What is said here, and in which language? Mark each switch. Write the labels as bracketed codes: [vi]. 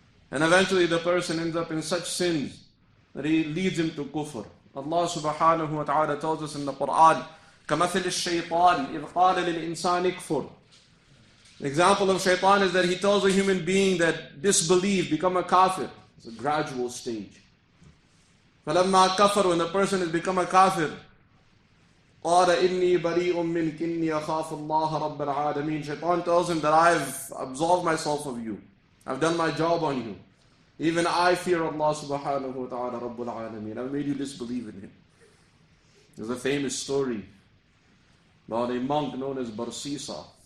[en] And eventually the person ends up in such sins that he leads him to kufr. Allah subhanahu wa ta'ala tells us in the Quran, [ar] كَمَثِلِ الشَّيْطَانِ إِذْ قَالَ لِلْإِنسَانِ اكْفُرْ. [en] The example of shaitan is that he tells a human being that disbelieve, become a kafir. It's a gradual stage. [ar] فَلَمَّا كَفَرْ, [en] when the person has become a kafir, [ar] قَالَ إِنِّي بَرِيءٌ مِّنْكَ إِنِّي أَخَافُ اللَّهَ رَبَّ الْعَالَمِينَ. [en] Shaitan tells him that I've absolved myself of you. I've done my job on you. Even I fear Allah subhanahu wa ta'ala Rabbul Alameen. I've made you disbelieve in Him. There's a famous story about a monk known as Barsisa.